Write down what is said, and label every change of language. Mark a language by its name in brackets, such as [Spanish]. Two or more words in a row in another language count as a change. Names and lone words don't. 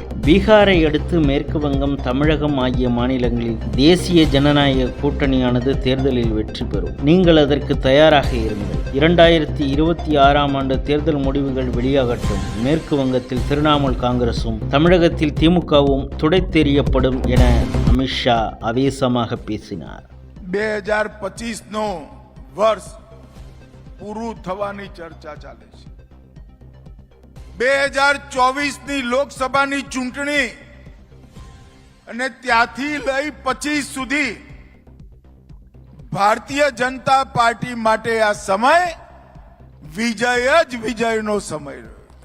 [Tamil] பீகாரை அடுத்து மேற்கு வங்கம், தமிழகம் ஆகிய மாநிலங்களில் தேசிய ஜனநாயக கூட்டணியானது தேர்தலில் வெற்றி பெறும். நீங்கள் அதற்கு தயாராக இருங்கள். 2026ஆம் ஆண்டு தேர்தல் முடிவுகள் வெளியாகட்டும். மேற்கு வங்கத்தில் திரிணாமுல் காங்கிரசும் தமிழகத்தில் திமுகவும் துடைத்தெறியப்படும் என அமித்ஷா ஆவேசமாக பேசினார். [Gujarati] 2025 વર્ષ પૂરું થવાની ચર્ચા ચાલે છે. 2024ની લોકસભાની ચૂંટણી અને ત્યાંથી લઈ 25 સુધી ભારતીય જનતા પાર્ટી માટે આ સમય વિજય જ વિજયનો સમય રહ્યો.